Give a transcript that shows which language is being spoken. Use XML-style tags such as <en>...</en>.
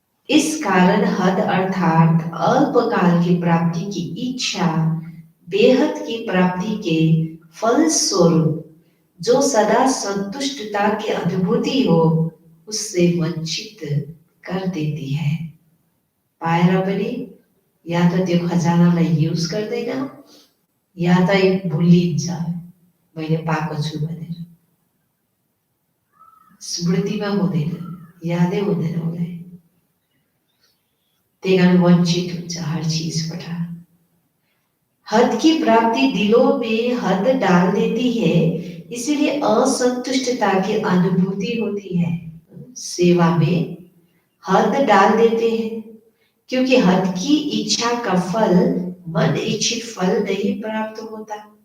<hi>इस कारण हद अर्थात अल्पकाल की प्राप्ति की इच्छा बेहद की प्राप्ति के फल स्वरूप जो सदा संतुष्टता की अनुभूति हो उससे वंचित कर देती है।</hi> <ne>पायरा बने या तो त्यो खजानालाई युज गर्दैन या त भुलिन्छ मैले पाएको छु भनेर, स्मृतिमा हुँदैन, यादै हुँदैन उसलाई, त्यही कारण वंचित हुन्छ हर चीजबाट।</ne> <hi>हद की प्राप्ति दिलों में हद डाल देती है, इसीलिए असंतुष्टता की अनुभूति होती है। सेवा में हद डाल देते हैं क्योंकि हद की इच्छा का फल मन इच्छित फल नहीं प्राप्त होता।</hi>